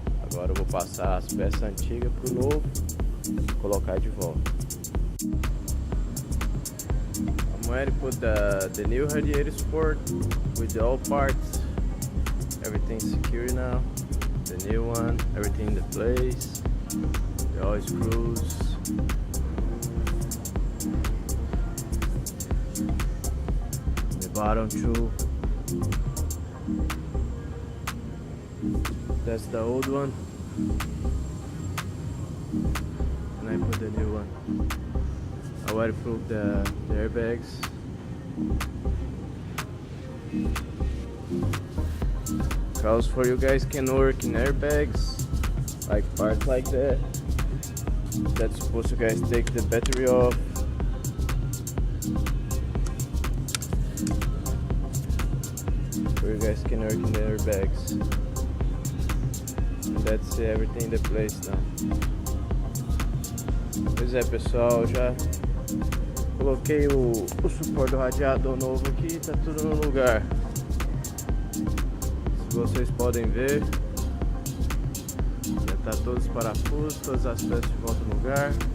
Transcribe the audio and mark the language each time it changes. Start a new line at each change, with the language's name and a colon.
Portuguese: Agora eu vou passar as peças antigas pro novo e colocar de volta.
English: I'm ready to put the new radiator support with all parts. Everything's secure now. The new one, everything in the place. The all screws. The bottom too. That's the old one. And I put the new one. I already put the airbags. Because for you guys can work in airbags, like parts like that. that's supposed to guys take the battery off. So you guys can work in the airbags. And that's everything in the place now.
Portuguese: Pois é, pessoal, já coloquei o suporte do radiador novo aqui, tá tudo no lugar. Se vocês podem ver, já tá todos os parafusos, todas as peças de volta no lugar.